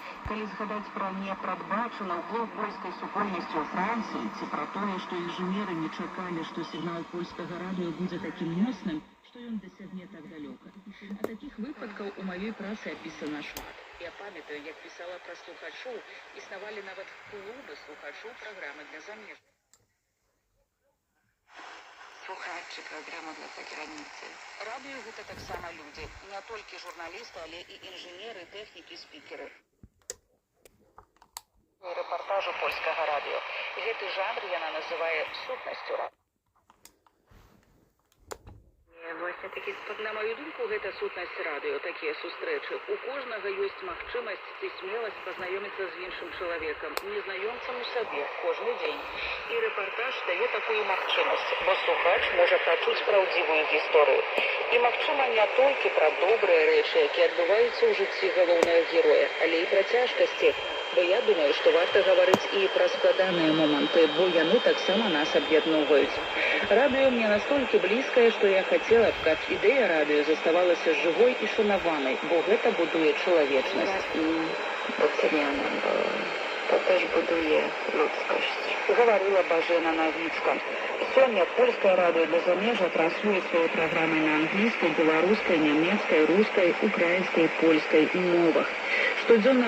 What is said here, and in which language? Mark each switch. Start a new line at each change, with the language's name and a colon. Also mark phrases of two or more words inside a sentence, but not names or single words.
Belarusian: Калі згадаць пра непрадбачаны ўплыў польскай супольнасці ў Францыі, ці пра тое, што інжынеры не чакалі, што сігнал польскага радыё будзе такім моцным, што ён дасягне так далёка. А такіх выпадкаў у маёй працы апісана шмат. Я памятаю, як пісала пра слухачоў, існавалі нават клубы слухачоў праграмы для замежных.
Polish: Słuchaczy programu dla zagranicy.
Belarusian: Радыё гэта таксама людзі, не толькі журналісты, але і інжынеры, тэхнікі, спікеры. Рэпартажу польскага радыё. Гэты жанр яна называе сутнасцю радыё.
Polish: Właśnie taki
Belarusian: На маю думку, гэта сутнасць радыё, такія сустрэчы. У кожнага ёсць магчымасць ці смеласць пазнаёміцца з іншым чалавекам, незнаёмцам у сабе, кожны дзень. І рэпартаж дае такую магчымасць, бо слухач можа пачуць праўдзівую гісторыю. І магчыма не толькі пра добрыя рэчы, якія адбываюцца ў жыцці галоўнага героя, але і пра цяжкасці. Бо я думаю, што варта гаварыць і пра складаныя моманты, бо яны таксама нас аб'ядноўваюць. Радыё мне настолькі блізкае, што я хацела б, каб ідэя радыё заставалася жывой і шанаванай, бо гэта будуе чалавечнасць.
Polish: Doceniana, bo to też buduje ludzkość.
Belarusian: Гаварыла Бажэна Навіцка. Сёння польскае радыё для замежжа транслюе свае праграмы на англійскай, беларускай, нямецкай, рускай, украінскай, польскай мовах. Штодзённа